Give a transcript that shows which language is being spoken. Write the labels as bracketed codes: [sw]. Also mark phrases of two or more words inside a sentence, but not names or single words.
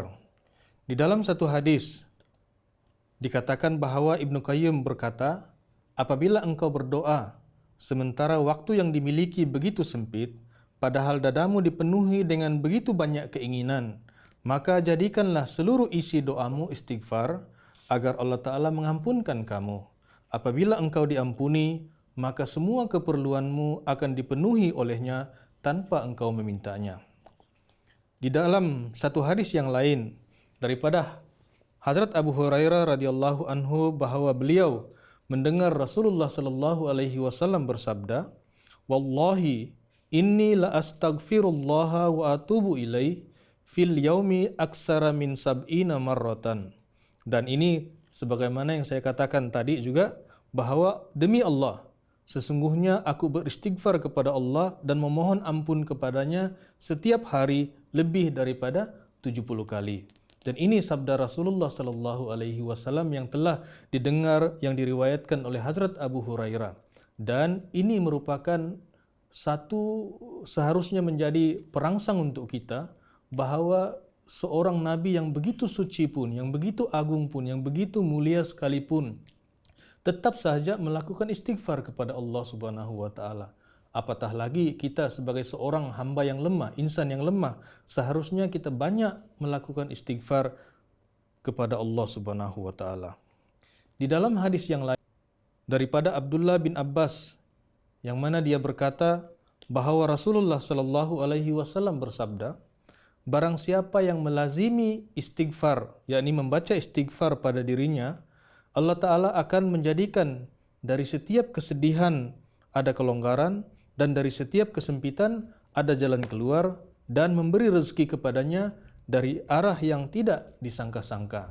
[ms] Di dalam satu hadis dikatakan bahawa Ibnu Qayyim berkata, apabila engkau berdoa sementara waktu yang dimiliki begitu sempit, padahal dadamu dipenuhi dengan begitu banyak keinginan, maka jadikanlah seluruh isi doamu istighfar agar Allah Ta'ala mengampunkan kamu. Apabila engkau diampuni, maka semua keperluanmu akan dipenuhi olehnya tanpa engkau memintanya. Di dalam satu hadis yang lain daripada Hazrat Abu Hurairah [ar] رضي الله عنه [ms] bahawa beliau mendengar Rasulullah [ar] صلى الله عليه وسلم [ms] bersabda, [ar] "والله إني لأستغفر الله وأتوب إليه في اليوم أكثر من سبعين مرة." [ms] Dan ini sebagaimana yang saya katakan tadi juga, bahawa demi Allah, sesungguhnya aku beristighfar kepada Allah dan memohon ampun kepadanya setiap hari lebih daripada 70 kali. Dan ini sabda Rasulullah [ar] صلى الله عليه وسلم [ms] yang telah didengar, yang diriwayatkan oleh Hazrat Abu Hurairah. Dan ini merupakan satu seharusnya menjadi perangsang untuk kita bahawa seorang nabi yang begitu suci pun, yang begitu agung pun, yang begitu mulia sekalipun, tetap sahaja melakukan istighfar kepada Allah [ar] سبحانه وتعالى. [ms] Apatah lagi kita sebagai seorang hamba yang lemah, insan yang lemah, seharusnya kita banyak melakukan istighfar kepada Allah [ar] سبحانه وتعالى. [ms] Di dalam hadis yang lain daripada Abdullah bin Abbas, yang mana dia berkata bahawa Rasulullah [ar] صلى الله عليه وسلم [ms] bersabda, barang siapa yang melazimi istighfar, yakni membaca istighfar pada dirinya, Allah Ta'ala akan menjadikan dari setiap kesedihan ada kelonggaran, dan dari setiap kesempitan ada jalan keluar, dan memberi rezeki kepadanya dari arah yang tidak disangka-sangka.